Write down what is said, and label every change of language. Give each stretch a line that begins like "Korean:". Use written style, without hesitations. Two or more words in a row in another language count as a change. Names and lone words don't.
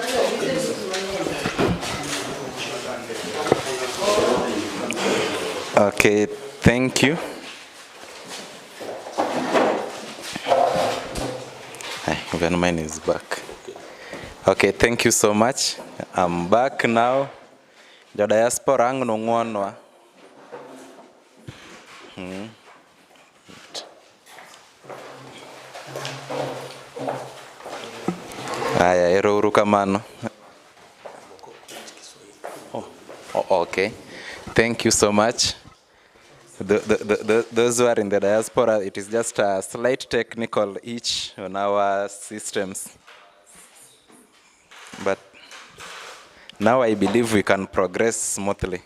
English: Okay, thank you. Even mine is back. Okay, thank you so much. I'm back now. The diaspora
Luo (Kenya and Tanzania): ang nungwanwa. Aya, ero kamano.
English: Oh, okay. Thank you so much. Those who are in the diaspora, it is just a slight technical hitch on our systems. But now I believe we can progress smoothly.